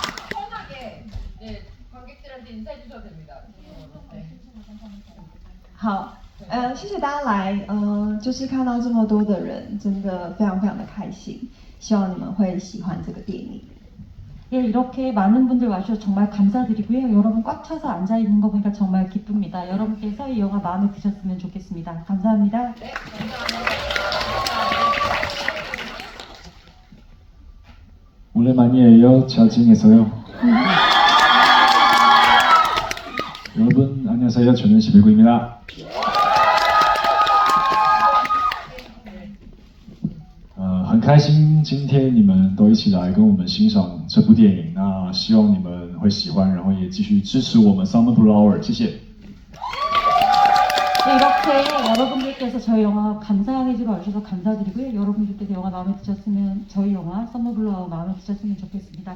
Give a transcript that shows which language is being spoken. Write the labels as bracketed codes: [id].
[ko] 편하게 네, 관객들한테 인사해 주셔도 됩니다. 네. [zh] 好，谢谢大家来，就是看到这么多的人，真的非常非常的开心，希望你们会喜欢这个电影。 [ko] 예, 이렇게 많은 분들 와주셔서 정말 감사드리고요. 여러분 꽉 차서 앉아 있는 거 보니까 정말 기쁩니다. 여러분께서 이 영화 마음에 드셨으면 좋겠습니다. 감사합니다. 네, 감사합니다. 오랜만이에요. 잘 지냈어요? 여러분 안녕하세요. 저는 11구입니다. [zh] 很开心今天你们都一起来跟我们欣赏这部电影，那希望你们会喜欢，然后也继续支持我们 Summer Blue Hour， 谢谢。 [ko] 네, 이렇게 여러분들께서 저희 영화 감상해주러 와주셔서 감사드리고요. 여러분들께서 영화 마음에 드셨으면 저희 영화 썸머블러 마음에 드셨으면 좋겠습니다.